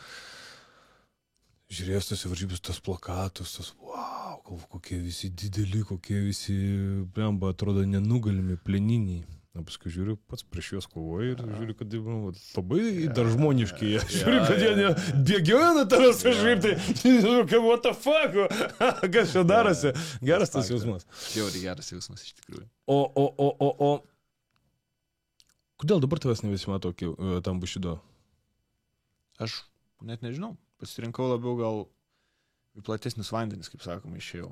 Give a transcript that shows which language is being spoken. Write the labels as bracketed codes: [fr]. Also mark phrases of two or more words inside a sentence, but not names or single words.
[lt] Žiūrėjęs tos varžybos, tos plakatus, tos, wow, kokie visi dideli, kokie visi, blemba, atrodo, nenugalimi, pleniniai. Na, paskui žiūriu, pats prieš juos kovoju ir žiūriu, kad labai dar žmoniški jie. Žiūriu, kad jie bėgioja nuo tavęs kažkaip, tai, [en] what the fuck, [lt] kas čia darosi. Geras tas jausmas. Žiauriai geras jausmas iš tikrųjų. O kodėl dabar tavęs ne visi mato tam Bushido? Aš net nežinau. Pasirinkau labiau gal į platesnius vandenis, kaip sakoma, išėjau.